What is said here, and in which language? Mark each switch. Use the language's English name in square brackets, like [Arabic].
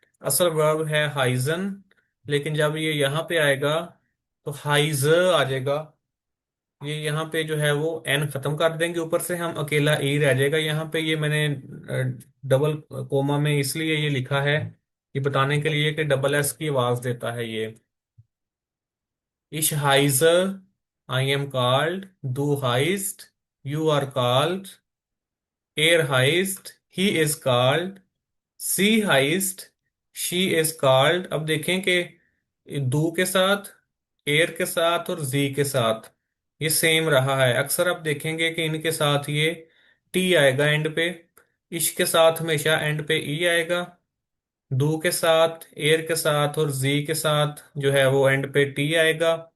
[Hindi] असल वर्ब है हाइजन, लेकिन जब ये यहाँ पे आएगा तो हाइज आ जाएगा। ये यहाँ पे जो है वो एन खत्म कर देंगे, ऊपर से हम अकेला ई रह जाएगा यहाँ पे। ये मैंने डबल कोमा में इसलिए ये लिखा है, ये बताने के लिए कि डबल एस की आवाज देता है ये। [German] Ich heiße, [English] I am called, [German] du heißt, [English] you are called, [German] er heißt, [English] he is called, [German] sie heißt, [English] she is called। [Hindi] अब देखें कि do के साथ, एयर के साथ और जी के साथ ये सेम रहा है। अक्सर आप देखेंगे कि इनके साथ ये टी आएगा एंड पे। इश के साथ हमेशा एंड पे ई आएगा। डू के साथ, एयर के साथ और जी के साथ जो है वो एंड पे टी आएगा।